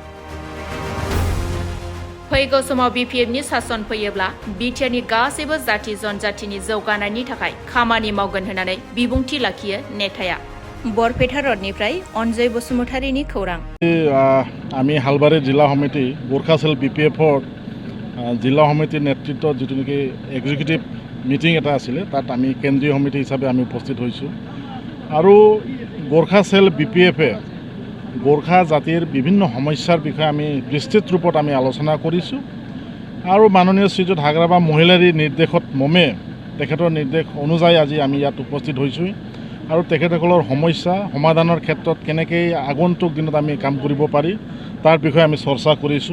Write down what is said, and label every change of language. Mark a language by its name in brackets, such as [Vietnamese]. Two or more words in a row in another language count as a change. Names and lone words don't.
[Bodo] फैगौ समाव BPMनि सासन फैयोब्ला बिटिआरनि गासैबो जाति जनजातिनि जौगानायनि थाखाय खामानि मावगोन होननानै बिबुंथि लाखियो नेताया। बरपेटा रडनिफ्राय अनजय बसुमतारीनि खौरां। [Assamese] আমি হালবাৰি জিলা সমিতি গোৰ্খা চেল BPFৰ जिल्ला समिতিৰ নেতৃত্বত যেটো নেকি [English] executive meeting [Assamese] এটা আছিল তাত আমি কেন্দ্ৰীয় সমিতি হিচাপে আমি উপস্থিত হৈছোঁ আৰু গোৰ্খা সেল BPFে গোৰ্খা জাতিৰ বিভিন্ন সমস্যাৰ বিষয়ে আমি বিস্তৃত ৰূপত আমি আলোচনা কৰিছোঁ আৰু মাননীয় শ্ৰীযুত হাগ্ৰাবা মহিলাৰী নিৰ্দেশত মমে তেখেতৰ নিৰ্দেশ অনুযায়ী আজি আমি ইয়াত উপস্থিত হৈছোঁ আৰু তেখেতসকলৰ সমস্যা সমাধানৰ ক্ষেত্ৰত কেনেকৈ আগন্তুক দিনত আমি কাম কৰিব পাৰি তাৰ বিষয়ে আমি চৰ্চা কৰিছোঁ।